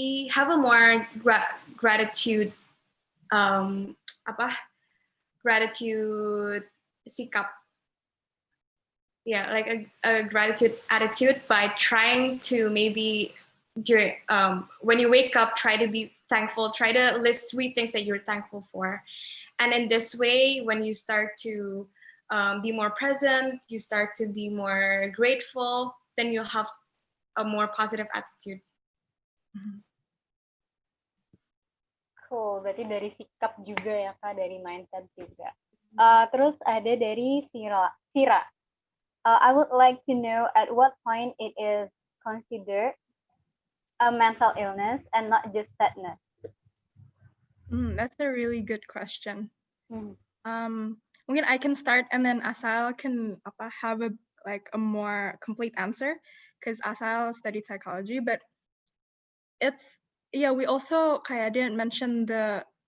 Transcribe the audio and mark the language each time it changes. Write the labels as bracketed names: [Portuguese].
[English] Have a more gratitude gratitude sikap, like a gratitude attitude by trying to maybe when you wake up, try to be thankful, try to list 3 things that you're thankful for. And in this way, when you start to be more present, you start to be more grateful, then you'll have a more positive attitude. [Indonesian] Cool, berarti dari sikap juga ya Kak, dari mindset juga. Terus ada dari Sira. [English] I would like to know at what point it is considered a mental illness and not just sadness. That's a really good question. Mungkin I can start and then Asaelia can have a more complete answer because Asaelia studied psychology, but we also kayak didn't mention the